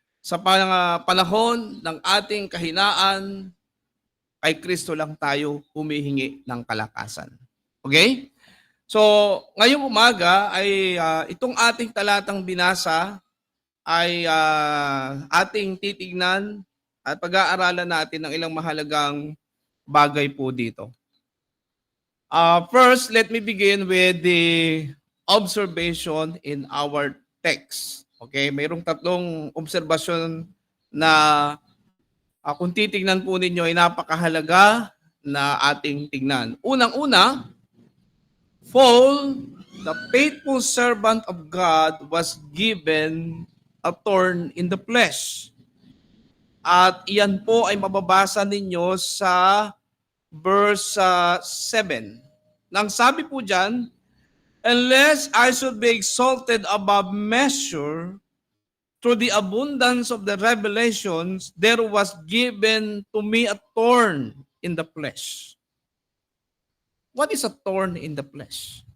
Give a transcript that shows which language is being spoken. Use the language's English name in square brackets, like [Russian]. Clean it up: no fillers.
[Filipino] sa panahon ng ating kahinaan, kay Kristo lang tayo humihingi ng kalakasan. Okay? So, ngayong umaga ay itong ating talatang binasa ay ating titignan at pag-aaralan natin ng ilang mahalagang bagay po dito. [English] First, let me begin with the observation in our text. [Filipino] Okay, mayroong tatlong obserbasyon na kung titignan po ninyo ay napakahalaga na ating tignan. [English] Unang-una, Paul, the faithful servant of God, was given a thorn in the flesh. [Filipino] At iyan po ay mababasa ninyo sa verse 7. Nang sabi po dyan, [English] unless I should be exalted above measure through the abundance of the revelations, there was given to me a thorn in the flesh. What is a thorn in the flesh?